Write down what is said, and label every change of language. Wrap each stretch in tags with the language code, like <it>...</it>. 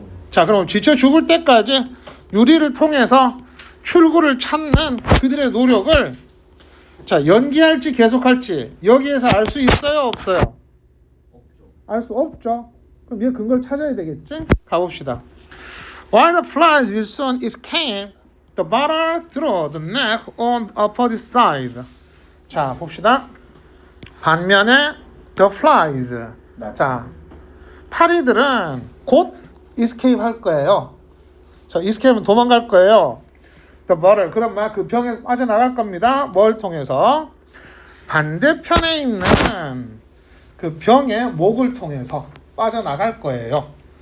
<ko>자, 그럼 지쳐 죽을 때까지 유리를 통해서 출구를 찾는 그들의 노력을 자, 연기할지 계속할지 여기에서 알 수 있어요, 없어요? 알 수 없죠. 그럼 얘 근거를 찾아야 되겠지? 가봅시다.</ko> <en>While the flies will soon escape the bottle through the neck on the opposite side.</en> <ko>자, 봅시다.</ko> <en>반면에 the flies.</en> <ko>자, 파리들은 곧 escape 할 거예요. 자, escape는 도망갈 거예요.</ko> <en>the bottle.</en> <ko>그럼 막 그 병에서 빠져나갈 겁니다. 뭘 통해서? 반대편에 있는 그 병의 목을 통해서 빠져나갈 거예요.</ko>